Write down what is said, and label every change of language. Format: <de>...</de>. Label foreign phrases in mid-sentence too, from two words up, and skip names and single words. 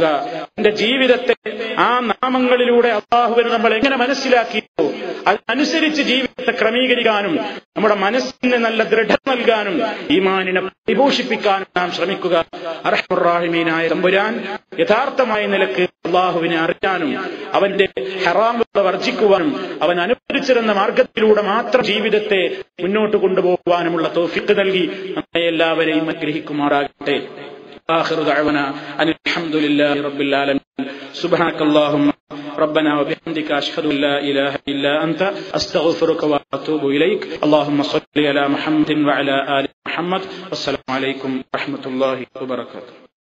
<ml>എന്റെ ജീവിതത്തെ ആ നാമങ്ങളിലൂടെ അല്ലാഹുവിനെ നമ്മൾ എങ്ങനെ മനസ്സിലാക്കിയോ അതനുസരിച്ച് ജീവിതത്തെ ക്രമീകരിക്കാനും നമ്മുടെ മനസ്സിന് നല്ല ദൃഢത നൽകാനും ഈമാനിനെ പരിപോഷിപ്പിക്കാനും നാം ശ്രമിക്കുക. അർഹമുർ റഹീമീനായ തമ്പുരാൻ യഥാർത്ഥമായ നിലക്ക് അല്ലാഹുവിനെ അറിയാനും അവന്റെ ഹറാമുകളെ വർജിക്കുവാനും അവൻ അനുവദിച്ചിരുന്ന മാർഗത്തിലൂടെ മാത്രം ജീവിതത്തെ മുന്നോട്ട് കൊണ്ടുപോകുവാനുമുള്ള തൗഫീഖ് നൽകി നമ്മെ എല്ലാവരെയും അനുഗ്രഹിക്കുമാറാകട്ടെ.</ml> <ar>آخر دعوانا أن الحمد لله رب العالمين. سبحانك اللهم ربنا وبحمدك أشهد أن لا إله إلا أنت أستغفرك وأتوب إليك. اللهم صل على محمد وعلى آل محمد. والسلام عليكم ورحمة الله وبركاته.</ar>